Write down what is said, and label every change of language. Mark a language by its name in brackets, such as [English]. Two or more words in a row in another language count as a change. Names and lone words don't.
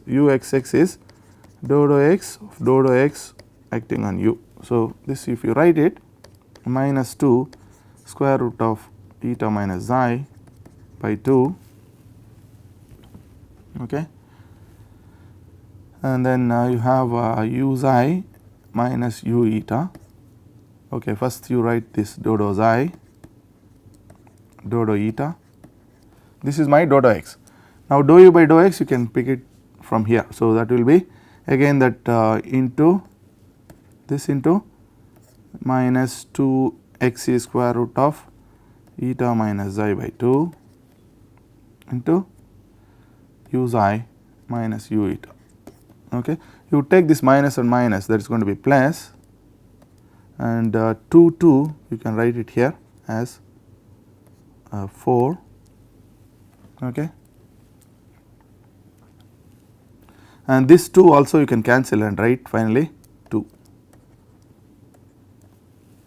[English] Uxx is dou x acting on u. So, this if you write it, minus 2 square root of eta minus xi by 2, okay, and then you have u xi minus u eta. Okay, first you write this dou xi, dou eta. This is my dou x. Now, dou u by dou x you can pick it from here. So, that will be again that into this into minus 2 x is square root of eta minus xi by 2 into u xi minus u eta. Okay. You take this minus and minus, that is going to be plus, and 2 you can write it here as 4. Okay. And this 2 also you can cancel and write finally 2.